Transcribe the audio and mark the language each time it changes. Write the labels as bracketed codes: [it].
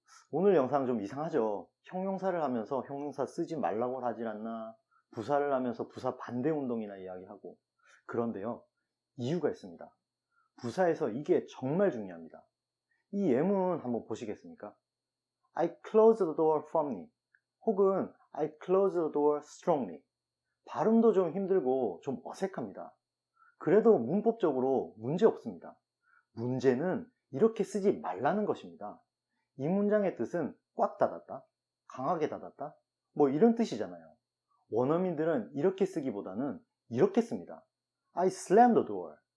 [ko] 오늘 영상 좀 이상하죠? 형용사를 하면서 형용사 쓰지 말라고 하질 않나? 부사를 하면서 부사 반대 운동이나 이야기하고. 그런데요, 이유가 있습니다. 부사에서 이게 정말 중요합니다. 이 예문 한번 보시겠습니까? [en] I close the door firmly [ko] 혹은 [en] I close the door strongly. [ko] 발음도 좀 힘들고 좀 어색합니다. 그래도 문법적으로 문제 없습니다. 문제는 이렇게 쓰지 말라는 것입니다. 이 문장의 뜻은 꽉 닫았다, 강하게 닫았다, 이런 뜻이잖아요. 원어민들은 이렇게 쓰기보다는 이렇게 씁니다. [en] I slammed the door.